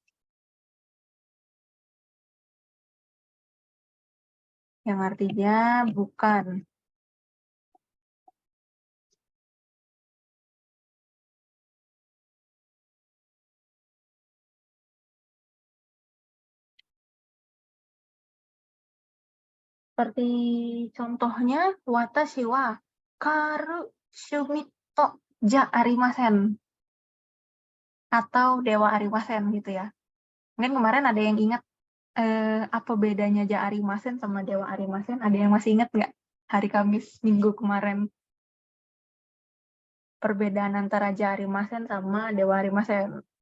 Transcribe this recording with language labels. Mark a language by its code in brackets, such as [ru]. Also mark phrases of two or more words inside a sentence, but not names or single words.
[id] Yang artinya bukan. Seperti contohnya, [ja] 私はカルシュミトじゃありません. [id] Atau [ja] ではありません [id] gitu ya. Mungkin kemarin ada yang ingat apa bedanya [ja] じゃありません [id] sama [ja] ではありません? [id] Ada yang masih ingat nggak? Hari Kamis minggu kemarin. Perbedaan antara [ja] じゃありません [id] sama [ja] ではありません.